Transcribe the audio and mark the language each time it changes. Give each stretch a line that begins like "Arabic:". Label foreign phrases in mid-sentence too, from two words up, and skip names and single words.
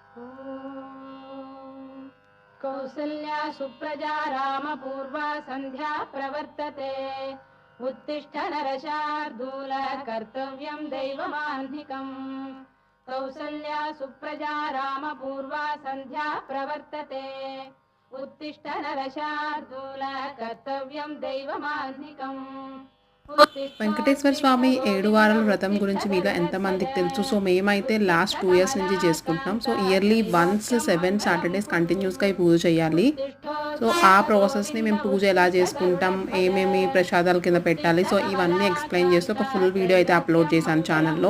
Sanskrit: ॐ कौसल्या सुप्रजा रामपूर्वा सन्ध्या प्रवर्तते उत्तिष्ठ नरशार्दूल कर्तव्यं दैवमाह्निकम् कौसल्या सुप्रजा रामपूर्वा सन्ध्या प्रवर्तते उत्तिष्ठ नरशार्दूल कर्तव्यं दैवमाह्निकम्
Telugu: వెంకటేశ్వర స్వామి 7 వారాల వ్రతం గురించి మీలో ఎంతమందికి తెలుసు? సో మేమైతే
English: last 2 years
Telugu: నుంచి చేసుకుంటున్నాం. సో
English: yearly once 7 Saturdays
Telugu: కంటిన్యూస్గా ఈ పూజ చేయాలి. సో ఆ ప్రాసెస్ని మేము పూజ ఎలా చేసుకుంటాం, ఏమేమి ప్రసాదాల కింద పెట్టాలి, సో ఇవన్నీ ఎక్స్ప్లెయిన్ చేస్తూ ఒక
English: full video
Telugu: అయితే అప్లోడ్ చేశాను ఛానల్లో.